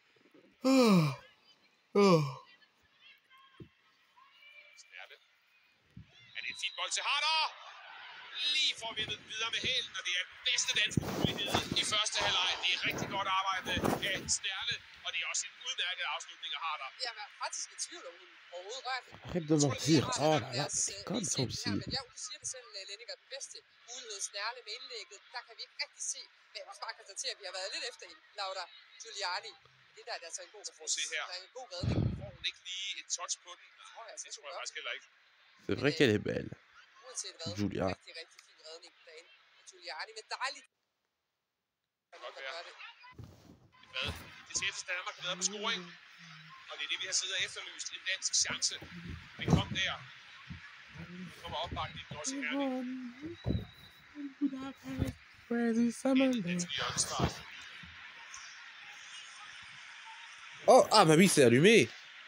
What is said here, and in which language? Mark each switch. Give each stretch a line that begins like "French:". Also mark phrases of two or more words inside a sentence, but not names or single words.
Danish: Snerle. Er det en fin bold til Harder? Lige får vi videre med hælen, og det er den bedste danske mulighed i første halvleg. Det er rigtig godt arbejde af Snerle, og det er også en udmærket afslutning af Harder. Jeg er faktisk i tvivl, om hun overhovedet rørte.
French: Arrête de mentir. Oh là là, c'est comme ça aussi.
Danish: Men ja, du siger det selv, Lenninger, den bedste mulighed Snerle med indlægget. Der kan vi ikke rigtig se, men jeg må bare konstatere, at vi har været lidt efter hende. Laura Giuliani. Det der er altså en god her. Der er en god redning. Får hun ikke lige et touch på den? Det tror jeg faktisk heller ikke.
French: C'est vrai qu'elle est belle.
Danish: Uanset hvad, Julia. rigtig, rigtig fin redning derinde. Giuliani med dejligt. Det kan godt være. Hvad? Det tætteste Danmark bedre på scoring. Og det er det, vi har siddet og efterlyst. En dansk chance. Den kom der. Nu kommer opbakningen også i Herning.
French: Oh, ah, ma vie s'est allumée.